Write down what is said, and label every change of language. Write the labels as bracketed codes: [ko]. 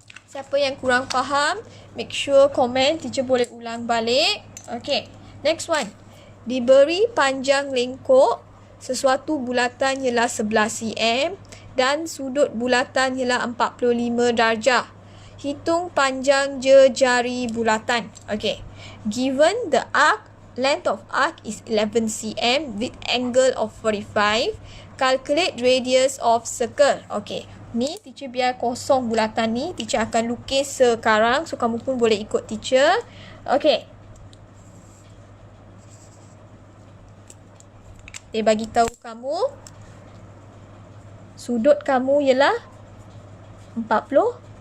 [ms] Siapa yang kurang faham, [en] make sure [ms] komen, teacher boleh ulang balik. [en] Okay, next one. [ms] Diberi panjang lengkok, sesuatu bulatan ialah 11 cm dan sudut bulatan ialah 45 darjah. Hitung panjang jari bulatan. Okay. [en] Given the arc, length of arc is 11 cm with angle of 45. Calculate radius of circle. [ms] Okay. Ni teacher biar kosong bulatan ni. Teacher akan lukis sekarang. So, kamu pun boleh ikut teacher. Okay. Dia bagi tahu kamu sudut kamu ialah 45.